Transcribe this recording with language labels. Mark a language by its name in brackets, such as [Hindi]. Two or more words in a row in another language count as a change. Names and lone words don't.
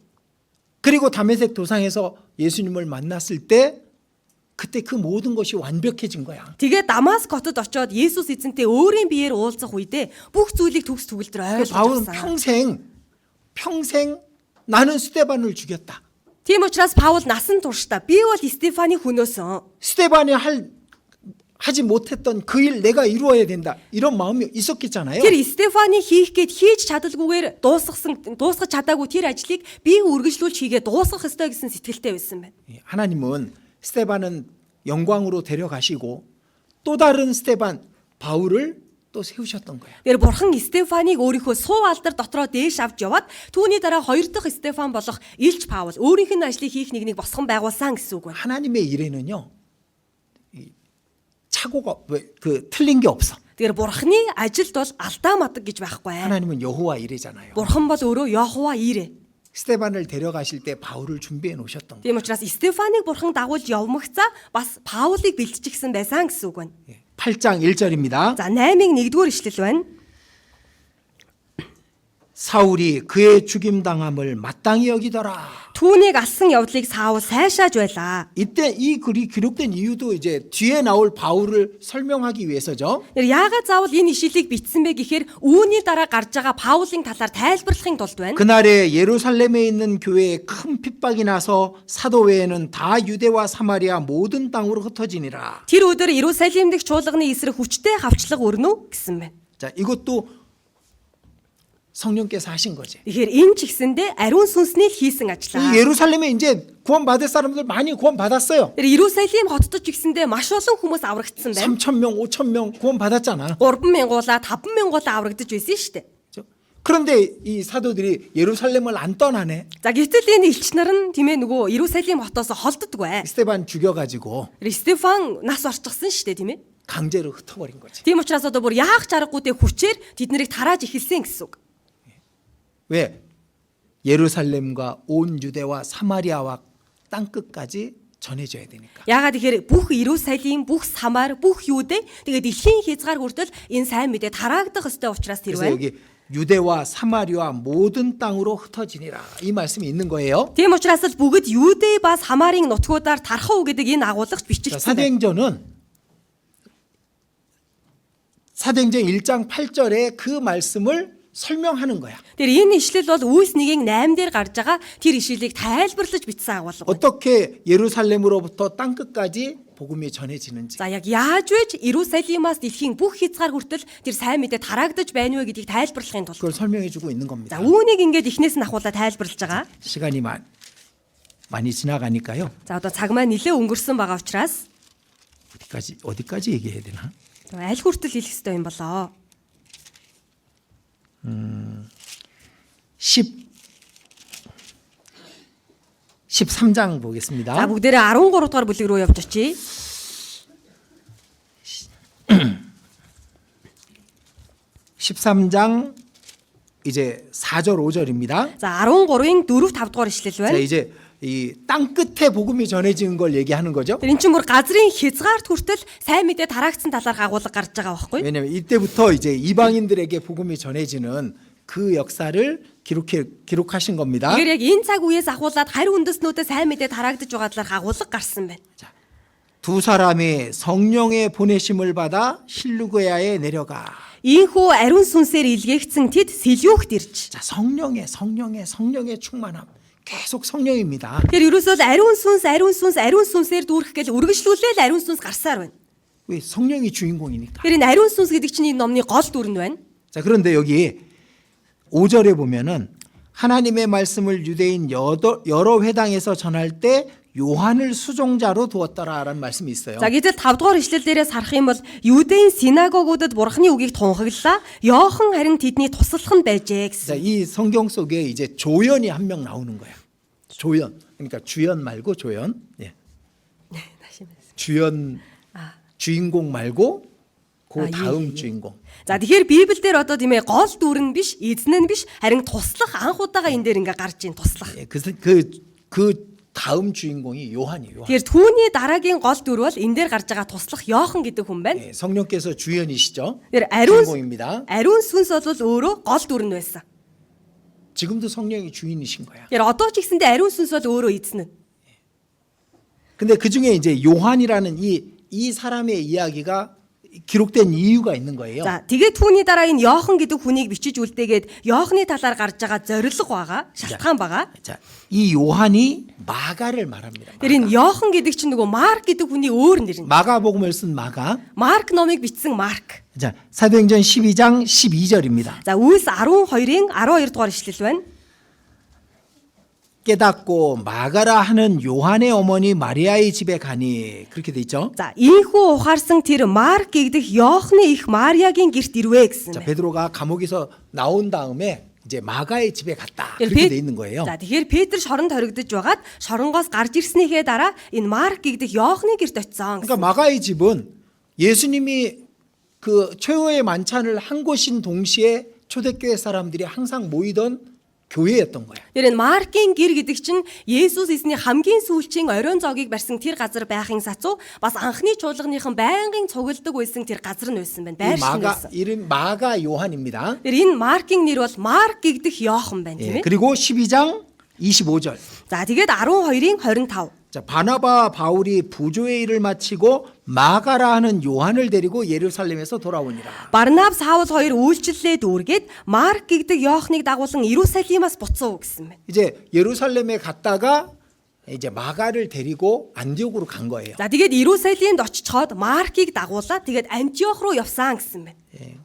[Korean] 그리고 다메섹 도상에서 예수님을 만났을 때 그때 그 모든 것이 완벽해진 거야. [Mongolian] Тэгээ Дамаск хотод очоод Есүс эзэнтэй өөрийн биеэр уулзах үедээ бүх зүйлийг төгс төгөлдөр [Korean] 바울은 [Mongolian] ойлгуулсан. [Korean] 평생 나는 스데반을 죽였다. [Mongolian] Тийм учраас Паул насан туршдаа би бол Стефаны хөнөөсөн. [Korean] 스데반이 하지 못했던 그 일 내가 이루어야 된다. 이런 마음이 있었겠잖아요. [Mongolian] Тэр Стефаны хийх гээд хийж чадалгүйгээр дуусгаж чадаагүй тэр ажлыг би үргэлжлүүлж хийгээ дуусгах ёстой гэсэн сэтгэлтэй байсан байна. [Korean] 하나님은 스데반은 영광으로 데려가시고 또 다른 스데반 바울을 또 세우셨던 거야. [Mongolian] Тэр бурхан Стефаныг өөрийнхөө суу алдар дотроо дээш авч яваад түүний дараа хоёр дахь Стефан болох Илч Паул өөрийнх нь ажлыг хийх нэгнийг босгон байгуулсан гэсэн үг байна. [Korean] 하나님의 일에는요. 착오가 틀린 게 없어. [Mongolian] Тэгэхээр бурханы ажилд бол алдаа мадаг гэж байхгүй. [Korean] 하나님은 여호와 일이잖아요. [Mongolian] Бурхан бол өөрөө Йохова ирээ. [Korean] 스데반을 데려가실 때 바울을 준비해 놓으셨던 거예요. [Mongolian] Тийм учраас Стефаныг бурхан дагуулж явмагцаа бас Паулыг бэлтжчихсэн байсан гэсэн үг байна. [Korean] 8장 1절입니다. [Mongolian] За 8-ыг 1-р ишлэл байна. [Korean] 사울이 그의 죽임 당함을 마땅히 여기더라. [Mongolian] Түүнийг алсан явдлыг Саул сайшааж байлаа. [Korean] 이때 이 글이 기록된 이유도 이제 뒤에 나올 바울을 설명하기 위해서죠. [Mongolian] Тэр яагаад заавал энэ ишлэлийг бичсэн бэ гэхээр үүний дараа гарч байгаа Паулын талаар тайлбарлахын тулд байна. [Korean] 그날에 예루살렘에 있는 교회에 큰 핍박이 나서 사도 외에는 다 유대와 사마리아 모든 땅으로 흩어지니라. [Mongolian] Тэр өдөр Иерусалим дэх чуулганы эсрэг хүчтэй хавчлага өрнө гэсэн байна. [Korean] 자, 이것도 성령께서 하신 거지. [Mongolian] Тэгэхээр энэ ч гэсэндээ ариун сүнсний л хийсэн ажлаа. [Korean] 이 예루살렘에 이제 구원받을 사람들 많이 구원받았어요. [Mongolian] Тэр Иерусалим хотод ч гэсэндээ маш олон хүмүүс аврагдсан байна. [Korean] 3,000명, 5,000명 구원받았잖아. [Mongolian] 3,000-уулаа 5,000-уулаа аврагдаж байсан шүү дээ. [Korean] 그런데 이 사도들이 예루살렘을 안 떠나네. [Mongolian] За гэтэл энэ элч нар нь тийм ээ нөгөө Иерусалим хотоос холддоггүй. [Korean] 스데반 죽여가지고 [Mongolian] Стефан нас орчихсон шүү дээ тийм ээ. [Korean] 강제로 흩어버린 거지. [Mongolian] Тийм учраас одоо бүр яах чаргагүй хүчээр тэднийг тарааж эхэлсэн гэсэн үг. [Korean] 왜? 예루살렘과 온 유대와 사마리아와 땅끝까지 전해져야 되니까. [Mongolian] Яагаад тэгэхээр бүх Иерусалим, бүх Самар, бүх Юудэ тэгээд дэлхийн хязгаар хүртэл энэ сайн мэдээ тараагдах ёстой учраас тэр [Korean] 그래서 [Mongolian] байна. [Korean] 여기 유대와 사마리아 모든 땅으로 흩어지니라 이 말씀이 있는 거예요. [Mongolian] Тийм учраас л бүгд Юудэ ба Самарын нутгуудаар тархав гэдэг энэ агуулгач бичигдсэн. [Korean] 사도행전은 사도행전 1장 8절에 그 말씀을 설명하는 거야. [Mongolian] Тэр энэ ишлэл бол Үйлс 1-ийн 8 дээр гарч байгаа тэр ишлэлийг тайлбарлаж бичсэн агуулга. [Korean] 어떻게 예루살렘으로부터 땅끝까지 복음이 전해지는지. [Mongolian] За яг яаж вэ Иерусалимаас дэлхийн бүх хязгаар хүртэл тэр сайн мэдээ тараагдаж байна вэ гэдгийг тайлбарлахын тулд. [Korean] 그걸 설명해 주고 있는 겁니다. [Mongolian] За үүнийг ингээд эхнээс нь ахуулаад тайлбарлаж байгаа. [Korean] 시간이 많이 지나가니까요. [Mongolian] За одоо цаг маань нэлээ өнгөрсөн байгаа учраас [Korean] 어디까지 얘기해야 되나? [Mongolian] аль хүртэл хэлэх ёстой юм болоо. [Korean] 13장 보겠습니다. [Mongolian] За бүгдээрээ 13 дугаар бүлэг рүү явж очие. [Korean] 13장 이제 4절 5절입니다. [Mongolian] За 13-ийн 4, 5 дугаар ишлэл [Korean] 자, [Mongolian] байна. [Korean] 이제 이 땅 끝에 복음이 전해지는 걸 얘기하는 거죠. [Mongolian] Тэр эн чинь бүр газрын хязгаарт хүртэл сайн мэдээ тараагдсан талаар агуулга гарч байгаа байхгүй? [Korean] 왜냐하면 이때부터 이제 이방인들에게 복음이 전해지는 그 역사를 기록하신 겁니다. [Mongolian] Тэгэхээр яг энэ цаг үеэс ахуулаад харь үндэснүүдэд сайн мэдээ тараагдж байгаа талаар агуулга гарсан байна. [Korean] 두 두 사람이 성령의 보내심을 받아 실루그야에 내려가. [Mongolian] Ийхүү ариун сүнсээр илгээгдсэн тэд Силюхт ирж. [Korean] 자, 성령의 충만함. 계속 성령입니다. [Mongolian] Тэр ерөөсөө ариун сүнсээр дүүрэх гэж үргэлжлүүлээл ариун сүнс гарсаар байна. [Korean] 왜 성령이 주인공이니까. [Mongolian] Тэр энэ ариун сүнс гэдэг чинь энэ номны гол дүр нь байна. [Korean] 자, 그런데 여기 5절에 보면은 하나님의 말씀을 유대인 여러 회당에서 전할 때 요한을 수종자로 두었더라라는 말씀이 있어요. [Mongolian] За гэтэл 5 дугаар ишлэл дээрээс харах юм бол Юудын синагогуудад бурхны үгийг тунхаглалаа. Йохан харин тэдний туслах нь байжээ [Korean] 자, [Mongolian] гэсэн. [Korean] 이 성경 속에 이제 조연이 한 명 나오는 거야. 조연. 그러니까 주연 말고 조연. 예. 주연 주인공 말고 그 다음 주인공. [Mongolian] За тэгэхээр Библиэлд одоо тийм ээ гол дүр нь биш, эзэн нь биш, харин туслах анх удаага энэ дээр ингээ гарч ийн туслах. [Korean] 예, 그 다음 주인공이 요한이에요. 요한. [Mongolian] Тэгэхээр түүний дараагийн гол дүр бол энэ дээр гарч байгаа туслах Йохан гэдэг хүн байна. [Korean] 예, 성령께서 주연이시죠. [Mongolian] Тэр [Korean] 주인공입니다. [Mongolian] ариун сүнс бол өөрөө гол дүр нь байсан. [Korean] 지금도 성령이 주인이신 거야. [Mongolian] Тэгэхээр одоо ч гэсэндээ ариун сүнс бол өөрөө эзэн нь. [Korean] 근데 그 중에 이제 요한이라는 이 사람의 이야기가 기록된 이유가 있는 거예요. [Mongolian] За тэгээд түүний дараа энэ Йохан гэдэг хүнийг бичиж үлдээгээд Йоханы талаар гарч байгаа зорилго байгаа, шалтгаан байгаа. [Korean] 자, 이 요한이 마가를 말합니다. [Mongolian] Тэр энэ Йохан гэдэг чинь нөгөө Марк гэдэг хүний өөр нэр нь. [Korean] 마가복음을 쓴 마가. [Mongolian] Марк номыг бичсэн Марк. [Korean] 자, 사도행전 12장 12절입니다. [Mongolian] За Үлс 12-ын 12 дугаар ишлэл байна. [Korean] 깨닫고 마가라 하는 요한의 어머니 마리아의 집에 가니 그렇게 돼 있죠. [Mongolian] За ийхүү ухаарсан тэр Марк гэдэг Йоханы их Мариагийн гэрт ирвэ гэсэн [Korean] 자, [Mongolian] байна. [Korean] 베드로가 감옥에서 나온 다음에 이제 마가의 집에 갔다. [Mongolian] Тэгэхээр [Korean] 그렇게 돼 있는 거예요. [Mongolian] За тэгэхээр Петр шоронд хоригдож байгаад шоронгоос гарч ирснийхээ дараа энэ Марк гэдэг Йоханы гэрт очисон. [Korean] 그러니까 마가의 집은 예수님이 그 최후의 만찬을 한 곳인 동시에 초대교회 사람들이 항상 모이던 교회였던 거야. [Mongolian] Тэр энэ Маркийн гэр гэдэг чинь Есүс эзний хамгийн сүүлчийн оройн зоогийг барьсан тэр газар байхын сацуу бас анхны чуулганыхан байнгын цугладаг байсан тэр газар нь байсан байна. [Korean] 이 [Mongolian] Байршил [Korean] 마가 [Mongolian] байсан. [Korean] 이름 마가 요한입니다. [Mongolian] Тэр энэ Маркийн нэр бол Марк гэдэг Йохан байна тийм [Korean] 예, [Mongolian] ээ. [Korean] 그리고 12장 25절. [Mongolian] За тэгээд 12-ын 25. [Korean] 자, 바나바 바울이 부조의 일을 마치고 마가라 하는 요한을 데리고 예루살렘에서 돌아오니라. [Mongolian] Барнаб Саул хоёр үйлчлэлээ дүүргээд Марк гэдэг Йоханыг дагуулan Иерусалимаас буцав гэсэн байна. [Korean] 이제 예루살렘에 갔다가 이제 마가를 데리고 안디옥으로 간 거예요. [Mongolian] За тэгээд Иерусалимд очичоод Маркийг дагуулаад тэгээд Антиох руу явсан гэсэн байна. [Korean] 예.